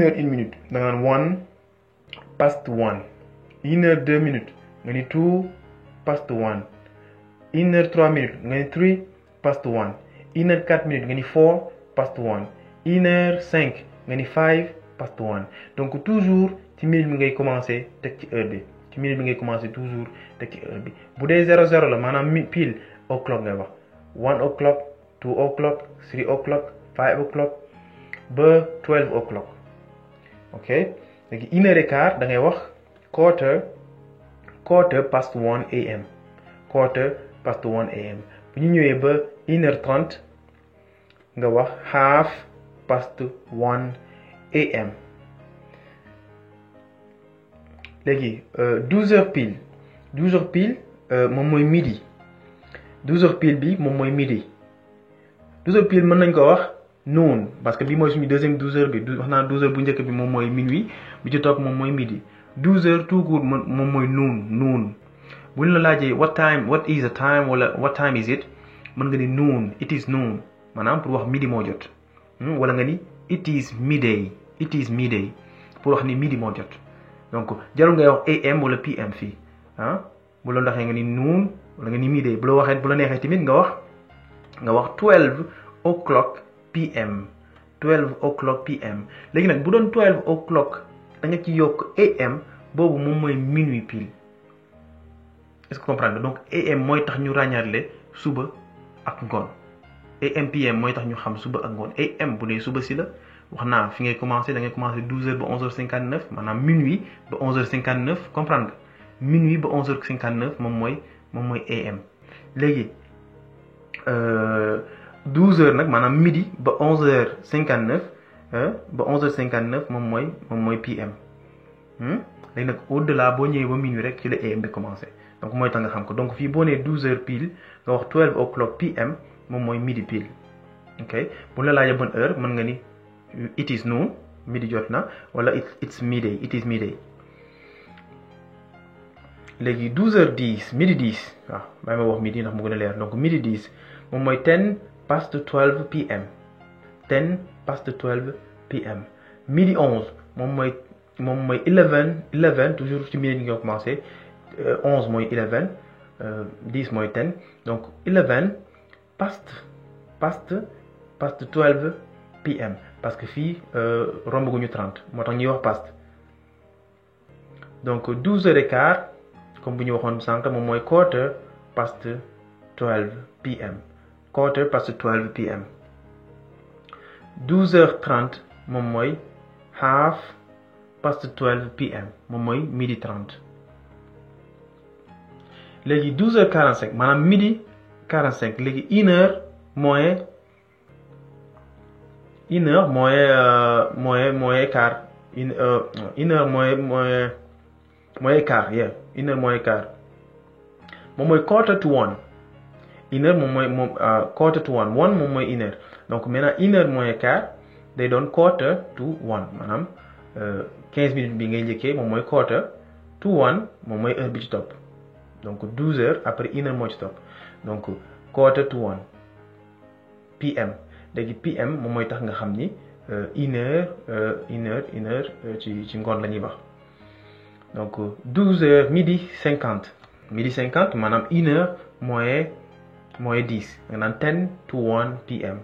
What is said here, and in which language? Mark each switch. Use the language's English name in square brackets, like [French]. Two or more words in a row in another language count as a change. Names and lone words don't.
[French] heure 1 minute [Wolof] da nga naan 1 past 1 [French] 1 heure 2 minutes [Wolof] nga ni 2 past 1 [French] 1 heure 3 minutes [Wolof] nga ni 3 past 1 1 [French] heure 4 minutes [Wolof] nga ni 4 past 1 1 heure 5 nga ni 5 past 1 [French] donc toujours [Wolof] ci minute bi ngay commencer teg ci heure bi ci minute bi ngay commencer toujours teg ci heure bi bu dee 00 la maanaam pile o'clock ngay wax 1 o'clock 2 o'clock 3 o'clock 5 o'clock ba 12 o'clock ok léegi [French] 1 heure et quart [Wolof] da ngay wax [English] quarter past 1 AM quarter past 1 AM [Wolof] bu ñu ñëwee ba 1 heure 30 nga wax [English] half past 1 AM [Wolof] léegi [French] 12 heures pile [Wolof] moom mooy midi [French] 12 heures pile [Wolof] bi moom mooy midi [French] 12 heures pile [Wolof] mën nañ ko wax noon [French] parce que [Wolof] bi mooy suñu [French] deuxième 12 heures [Wolof] bi wax naa 12 heures bu njëkk bi moom mooy minuit bi ci topp moom mooy midi [French] 12 heures tout court [Wolof] moom mooy noon bu ñu la laajee [English] what is the time [Wolof] wala [English] what time is it [Wolof] mën nga ni noon [English] it is noon [Wolof] maanaam pour wax midi moo jot wala nga ni [English] it is midday [Wolof] pour wax ni midi moo jot donc jarul ngay wax AM wala PM fii bu la ndaxee nga ni noon wala nga ni midday bu la neexee tamit nga wax [English] 12 o'clock PM 12 o'clock PM [Wolof] léegi nag bu doon 12 o'clock da nga ci yokk AM boobu moom mooy minuit pile [French] est-ce que comprendre donc [Wolof] AM mooy tax ñu ràññaatle suba ak ngoon AM PM mooy tax ñu xam suba ak ngoon AM bu dee suba si la wax naa fi ngay commencer da ngay commencer 12h ba 11h59 maanaam minuit ba 11h59 comprendre nga minuit ba 11h59 moom mooy AM léegi 12h nag maanaam midi ba 11h59 moom mooy PM léegi nag [French] au delà [Wolof] boo ñëwee ba minuit rek ci la AM bi commencer donc mooy tax nga xam ko donc fii boo nee 12h pile nga wax [English] 12 o'clock PM [Wolof] moom mooy midi pile ok bu la laajee [French] bonne heure [Wolof] mën nga ni [English] it is noon [Wolof] midi jot na wala [English] it's midday it is midday [Wolof] léegi 12h10 midi 10 waaw bàyyi ma wax midi ndax mu gën a leer donc midi 10 moom mooy [English] 10 past 12 PM 10 past 12 PM [Wolof] midi 11 moom mooy 11 toujours ci midi nga commencé 11 mooy 11 10 mooy 10 donc [English] 11 past 12 PM [French] parce que [Wolof] fii romb gu ñu 30 moo tax ñuy wax past donc 12h15 comme bu ñu waxoon sànq moom mooy [English] quarter past 12 PM quarter past 12 PM [Wolof] 12h30 moom mooy [English] half past 12 PM [Wolof] moom mooy midi 30 léegi 12h45 maanaam midi 45 léegi [French] 1 heure moins quart une heure moins quart [Wolof] yeah [French] 1 heure moins [Wolof] quart moom mooy [English] quarter to 1 [Wolof] 1 heure moom [English] quarter to 1 [Wolof] moom mooy 1 heure [French] donc maintenant 1 heure moins [Wolof] quart day doon [English] quarter to 1 [Wolof] maanaam 15 minutes bi ngay njëkkee moom mooy [English] quarter to 1 [Wolof] moom mooy heure bi ci topp donc [French] 12 heures après 1 heure [Wolof] moo ci topp donc [English] quarter to 1 PM [Wolof] léegi PM moom mooy tax nga xam ni [French] une heure [Wolof] ci ngoon la ñuy wax donc 12h midi 50 maanaam 1h moins 10 nga naan [English] 10 to 1 p.m.